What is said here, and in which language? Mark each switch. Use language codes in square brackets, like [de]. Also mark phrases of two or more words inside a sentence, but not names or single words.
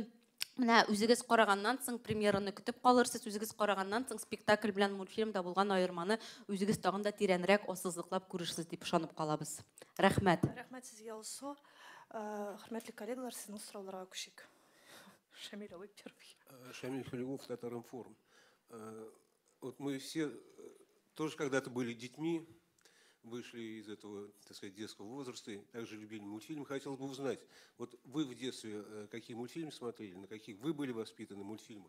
[tt] Менә үзегез караганнан соң премьераны көтеп калырсыз, үзегез караганнан соң спектакль белән мультфильмда булган аерманы үзегез тагын да тирәнрәк ассызыклап күрерсез дип ышанып калабыз. Рәхмәт. Рәхмәт сезгә алсу. Хөрмәтле коллегалар, сезнең сорауларга күчик. Шамил абый первый. [ru] Шамиль Халилов, Татаринформ. Вот мы все тоже когда-то были детьми, вышли из этого, так сказать, детского возраста, также любили мультфильмы. Хотелось бы узнать, вот вы в детстве какие мультфильмы смотрели, на каких вы были воспитаны мультфильмах?